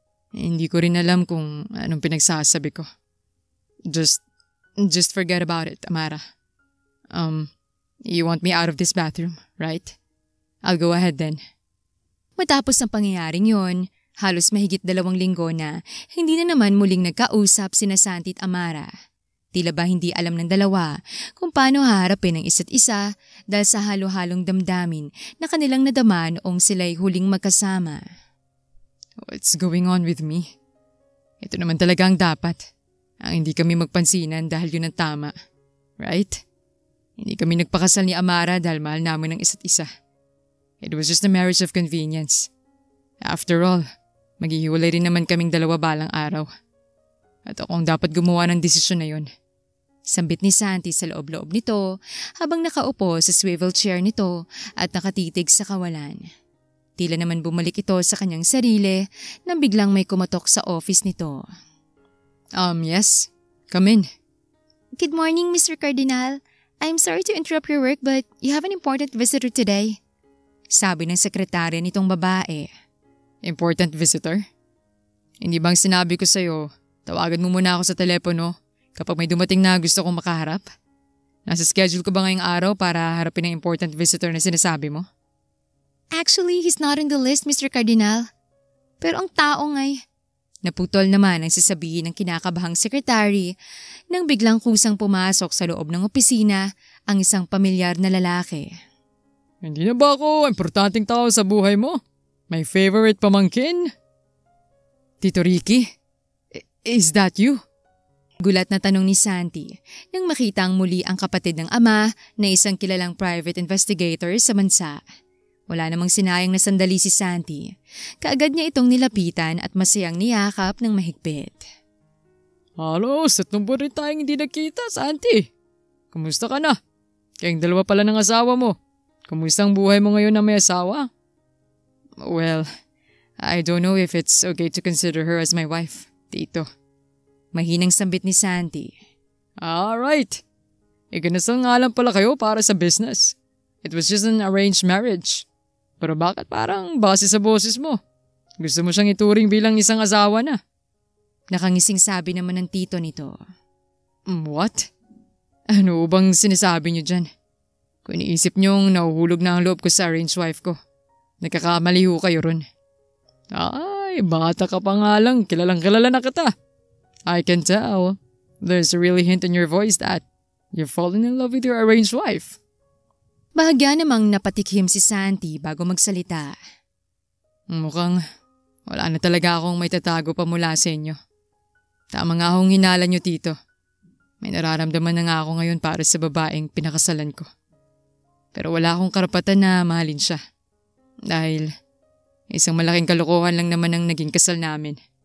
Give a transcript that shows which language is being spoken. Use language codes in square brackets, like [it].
[tl] Hindi ko rin alam kung anong pinagsasabi ko. [en] Just forget about it, Amara. You want me out of this bathroom, right? I'll go ahead then. [tl] Matapos ang pangyayaring yon, halos mahigit 2 linggo na hindi na naman muling nagkausap sina Santi at Amara. Tila ba hindi alam ng dalawa kung paano haharapin ang isa't isa dahil sa halo-halong damdamin na kanilang nadama noong sila'y huling magkasama. [en] What's going on with me? [tl] Ito naman talaga ang dapat. Ang hindi kami magpansinan dahil yun ang tama. Right? Hindi kami nagpakasal ni Amara dahil mahal namin ang isa't isa. [en] It was just a marriage of convenience. After all, [tl] maghihiwalay rin naman kaming dalawa balang araw. At ako ang dapat gumawa ng desisyon na yun. Sambit ni Santi sa loob-loob nito habang nakaupo sa swivel chair nito at nakatitig sa kawalan. Tila naman bumalik ito sa kanyang sarili nang biglang may kumatok sa office nito. [en] Yes. Come in. Good morning, Mr. Cardinal. I'm sorry to interrupt your work but you have an important visitor today. [tl] Sabi ng sekretarya nitong babae. [en] Important visitor? [tl] Hindi bang sinabi ko sa'yo, tawagan mo muna ako sa telepono kapag may dumating na gusto kong makaharap? Nasa schedule ko ba ngayong araw para harapin ang important visitor na sinasabi mo? [en] Actually, he's not on the list, Mr. Cardinal. [tl] Pero ang tao nga'y… Naputol naman ang sasabihin ng kinakabahang sekretary nang biglang kusang pumasok sa loob ng opisina ang isang pamilyar na lalaki. Hindi na ba ako importanteng tao sa buhay mo? [en] My favorite [tl] pamangkin? Tito Ricky, [en] is that you? [tl] Gulat na tanong ni Santi nang makita ang muli ang kapatid ng ama na isang kilalang private investigator sa bansa. Wala namang sinayang na sandali si Santi. Kaagad niya itong nilapitan at masayang niyakap ng mahigpit. Halos, 3 buwan rin tayong hindi nagkita, Santi. Kumusta ka na? Kayong dalawa pala ng asawa mo. Kumusta ang buhay mo ngayon na may asawa? [en] Well, I don't know if it's okay to consider her as my wife, Tito. [tl] Mahinang sambit ni Santi. Alright. Ikinasal nga lang pala kayo para sa business. [en] It was just an arranged marriage. [tl] Pero bakit parang base sa boses mo? Gusto mo siyang ituring bilang isang asawa na? Nakangising sabi naman ng tito nito. What? Ano bang sinasabi niyo dyan? Kung iniisip niyong nahuhulog na ang loob ko sa arranged wife ko, nagkakamali ho kayo ron. Ay, bata ka pa nga lang, kilalang kilala na kita. [en] I can tell. There's a really hint in your voice that you're falling in love with your arranged wife. [tl] Bahagya namang napatikhim si Santi bago magsalita. Mukhang wala na talaga akong may tatago pa mula sa inyo. Tama nga akong hinala niyo, Tito. May nararamdaman na nga ako ngayon para sa babaeng pinakasalan ko. Pero wala akong karapatan na mahalin siya. Dahil isang malaking kalokohan lang naman ang naging kasal namin.